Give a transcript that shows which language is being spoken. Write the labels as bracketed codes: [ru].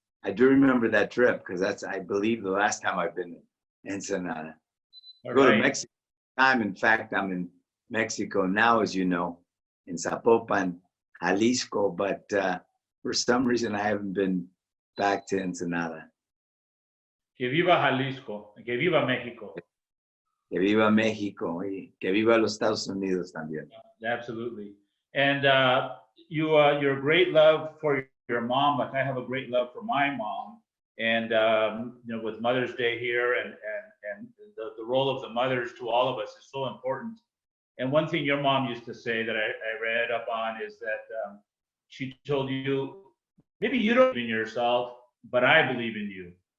[en] I do remember that trip because that's, I believe, the last time I've been in Ensenada. I go to Mexico. In fact, I'm in Mexico now, as you know, in Zapopan, Jalisco, but for some reason I haven't been back to Ensenada. [es] Que viva Jalisco, que viva México. Que viva México y que viva los Estados Unidos también. [en] Absolutely. And your great love for your mom, like I have a great love for my mom. And with Mother's Day here, and the role of the mothers to all of us is so important. And one thing your mom used to say that I read up on is that she told you, maybe you don't believe in yourself, but I believe in you.